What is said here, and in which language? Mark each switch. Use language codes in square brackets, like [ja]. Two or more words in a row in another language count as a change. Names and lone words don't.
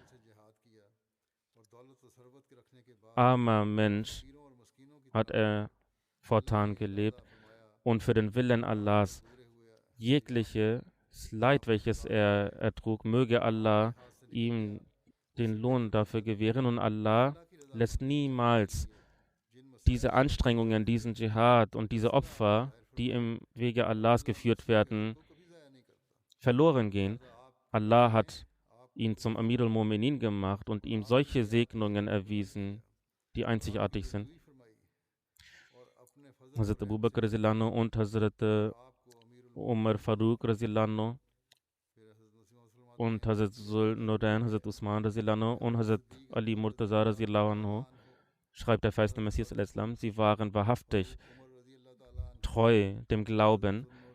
[de] armer Mensch hat er fortan gelebt und für den Willen Allahs jegliches Leid, welches er ertrug, möge Allah ihm den Lohn dafür gewähren, und Allah lässt niemals diese Anstrengungen, diesen Dschihad und diese Opfer, die im Wege Allahs geführt werden, verloren gehen. Allah hat ihn zum Amir al-Mu'minin gemacht und ihm solche Segnungen erwiesen, die einzigartig sind. Hazrat Abu Bakr Razilano und Hazrat Umar Farooq Razilano und Hazrat Zul Nurain, Hazrat Usman Razilano und Hazrat Ali Murtaza Razilano, schreibt der feiste Messias al-Islam, sie waren wahrhaftig treu dem Glauben,